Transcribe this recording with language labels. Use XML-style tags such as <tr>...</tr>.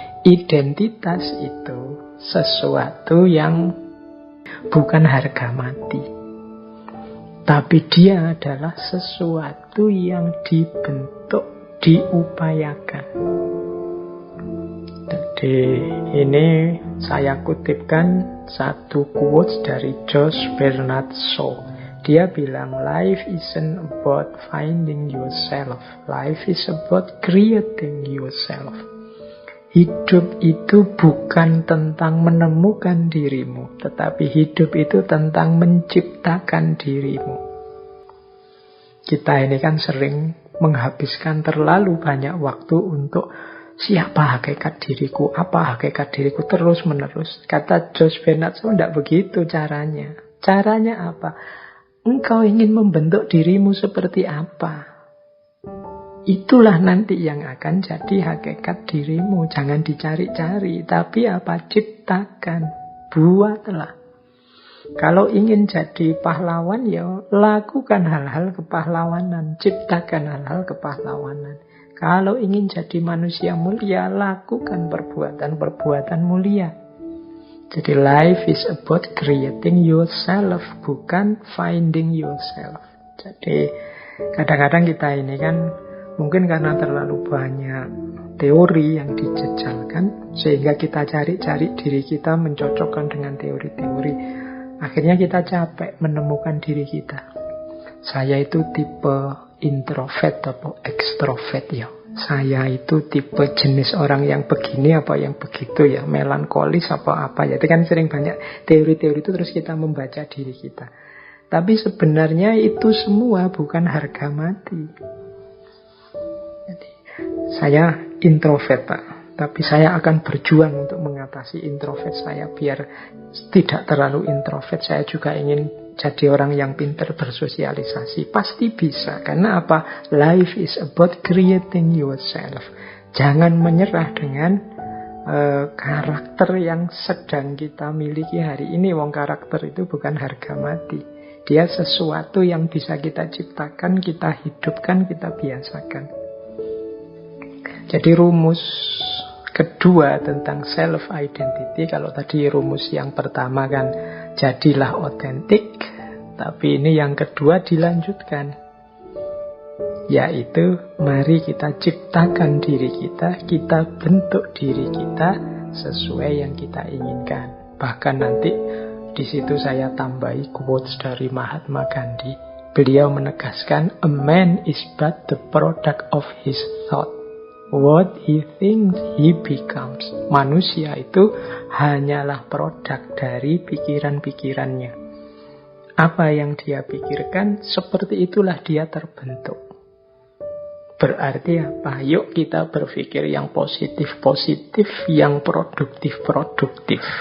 <id>Identitas itu sesuatu yang bukan harga mati, tapi dia adalah sesuatu yang dibentuk, diupayakan. Jadi ini saya kutipkan satu quotes dari Josh Bernard Shaw. Dia bilang,</id> <en>life isn't about finding yourself, life is about creating yourself.</en> <id>Hidup itu bukan tentang menemukan dirimu, tetapi hidup itu tentang menciptakan dirimu. Kita ini kan sering menghabiskan terlalu banyak waktu untuk siapa hakikat diriku, apa hakikat diriku, terus menerus. Kata Josh Bernard Shaw, tidak begitu caranya. Caranya apa? Engkau ingin membentuk dirimu seperti apa? Itulah nanti yang akan jadi hakikat dirimu. Jangan dicari-cari, tapi apa? Ciptakan, buatlah. Kalau ingin jadi pahlawan, ya lakukan hal-hal kepahlawanan, ciptakan hal-hal kepahlawanan. Kalau ingin jadi manusia mulia, lakukan perbuatan-perbuatan mulia. Jadi</id> <en>life is about creating yourself,</en> <id>bukan</id> <en>finding yourself.</en> <id>Jadi kadang-kadang kita ini kan mungkin karena terlalu banyak teori yang dijejalkan, sehingga kita cari-cari diri kita, mencocokkan dengan teori-teori. Akhirnya kita capek menemukan diri kita. Saya itu tipe introvert atau ekstrovert ya. Saya itu tipe jenis orang yang begini apa yang begitu ya. Melankolis apa ya. Itu kan sering banyak teori-teori itu, terus kita membaca diri kita. Tapi sebenarnya itu semua bukan harga mati. Jadi, saya introvert Pak. Tapi saya akan berjuang untuk mengatasi introvert saya. Biar tidak terlalu introvert. Saya juga ingin jadi orang yang pintar bersosialisasi. Pasti bisa. Karena apa?</id> <en>Life is about creating yourself.</en> <id>Jangan menyerah dengan karakter yang sedang kita miliki hari ini. Wong karakter itu bukan harga mati. Dia sesuatu yang bisa kita ciptakan, kita hidupkan, kita biasakan. Jadi rumus kedua tentang self-identity, kalau tadi rumus yang pertama kan jadilah otentik, tapi ini yang kedua dilanjutkan, yaitu mari kita ciptakan diri kita, kita bentuk diri kita sesuai yang kita inginkan. Bahkan nanti di situ saya tambahi quotes dari Mahatma Gandhi. Beliau menegaskan,</id> <en>a man is but the product of his thought. What he thinks he becomes.</en> <id>Manusia itu hanyalah produk dari pikiran-pikirannya. Apa yang dia pikirkan, seperti itulah dia terbentuk. Berarti apa? Yuk kita berpikir yang positif-positif, yang produktif-produktif.</id>